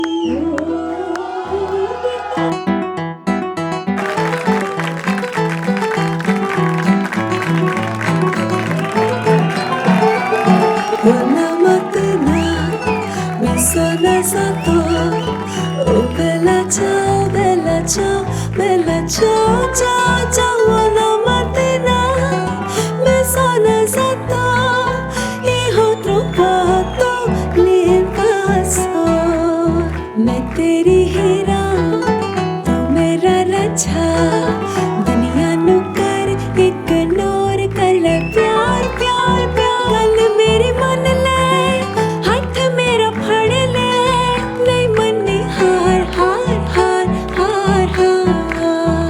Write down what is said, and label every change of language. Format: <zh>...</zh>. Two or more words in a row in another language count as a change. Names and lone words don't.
<it>Una mattina mi sono alzato, oh bella ciao, bella ciao, bella ciao, ciao, ciao. Una mattina mi sono alzato e ho trovato l'invaso.</it> <pa>میں تیری ہیرا تو میرا راجا، دنیا نوں کر اگنور کر لے پیار پیار پیار. گل میری من لے، ہتھ میرا پھڑ لے، نہیں منی ہار ہار ہار ہار ہار.</pa>